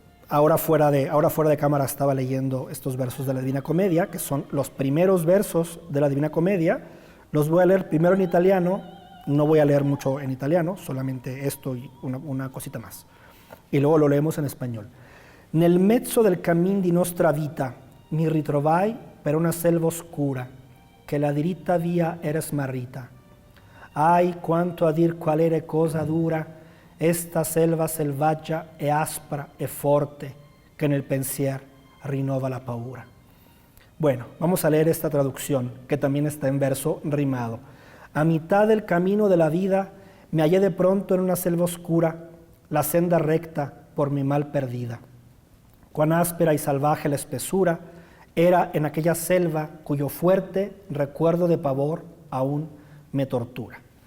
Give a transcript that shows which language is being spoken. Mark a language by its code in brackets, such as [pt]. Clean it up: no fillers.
[es] Ahora fuera de cámara estaba leyendo estos versos de la Divina Comedia, que son los primeros versos de la Divina Comedia. Los voy a leer primero en italiano, no voy a leer mucho en italiano, solamente esto y una cosita más. Y luego lo leemos en español. [it] Nel mezzo del cammin di nostra vita mi ritrovai per una selva oscura, che la diritta via era smarrita. Ai, quanto a dir qual era cosa dura, esta selva selvaggia e aspra e forte, che nel pensier rinnova la paura. [es] Bueno, vamos a leer esta traducción, que también está en verso rimado. A mitad del camino de la vida me hallé de pronto en una selva oscura, la senda recta por mi mal perdida. Cuán áspera y salvaje la espesura era en aquella selva cuyo fuerte recuerdo de pavor aún me tortura.